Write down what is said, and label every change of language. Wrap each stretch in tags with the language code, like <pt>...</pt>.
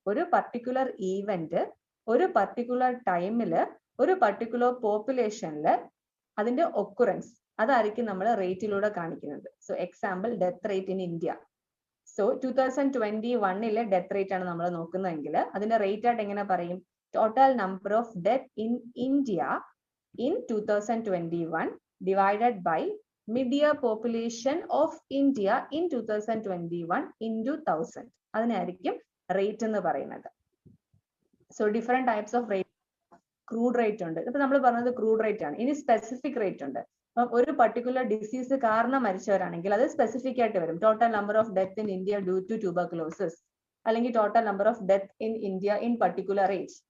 <ml>ഒരു particular event ഒരു particular ടൈമില് ഒരു പർട്ടിക്കുലർ പോപ്പുലേഷനില് അതിന്റെ ഒക്കുറൻസ്, അതായിരിക്കും നമ്മൾ റേറ്റിലൂടെ കാണിക്കുന്നത്. So example, death rate in India. So 2021 death rate ആണ് നമ്മൾ നോക്കുന്നതെങ്കിൽ അതിന്റെ റേറ്റ് ആയിട്ട് എങ്ങനെ പറയും?</ml> <en>Total number of death in India in 2021 divided by mid-year population of India in 2021 into 1000.</en> <ml>അതിനായിരിക്കും rate എന്ന് പറയുന്നത്. So different types of rate. Crude rate ഉണ്ട്, ഇപ്പൊ നമ്മൾ പറഞ്ഞത് ക്രൂഡ് റേറ്റ് ആണ്. ഇനി സ്പെസിഫിക് റേറ്റ് ഉണ്ട്. ഒരു പർട്ടിക്കുലർ ഡിസീസ് കാരണം മരിച്ചവരാണെങ്കിൽ അത് സ്പെസിഫിക് ആയിട്ട് വരും.</ml> <en>Total number of death in India due to tuberculosis, അല്ലെങ്കിൽ total number of death in India in particular age.</en>